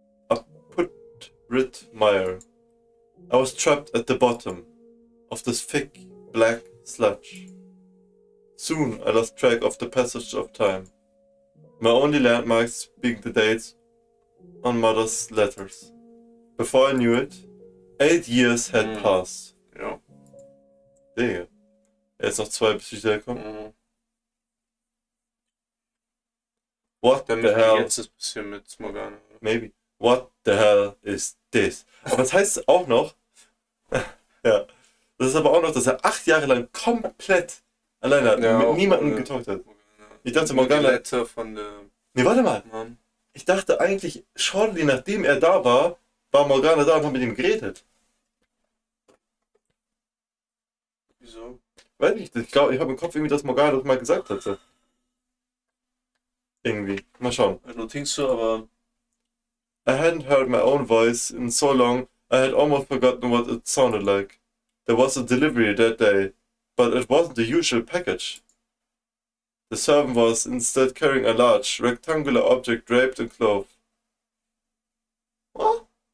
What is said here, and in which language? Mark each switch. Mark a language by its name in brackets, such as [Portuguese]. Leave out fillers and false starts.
[English] A putrid mire. I was trapped at the bottom of this thick, black sludge. Soon I lost track of the passage of time, my only landmarks being the dates on mother's letters. Before I knew it, 8 years had passed. [German] Ja. Digga. Jetzt noch 2, bis ich wiederkomme. [English] What [German] Dann [English] the hell? [German] jetzt ist ein bisschen mit Morgana. [English] Maybe. What the hell is this? [German] Aber das heißt auch noch, ja, das ist aber auch noch, dass er 8 Jahre lang komplett alleine mit niemandem getalkt hat. Ich dachte, Morgana. Von der Nee, warte mal. Mann. Ich dachte eigentlich, shortly nachdem er da war, war Morgana da und hat mit ihm geredet. Wieso? Weiß nicht, ich glaube, ich habe im Kopf irgendwie, dass Morgana das mal gesagt hatte. Irgendwie. Mal schauen. [English] I don't think so, aber I hadn't heard my own voice in so long, I had almost forgotten what it sounded like. There was a delivery that day, but it wasn't the usual package. The servant was instead carrying a large, rectangular object draped in cloth. What?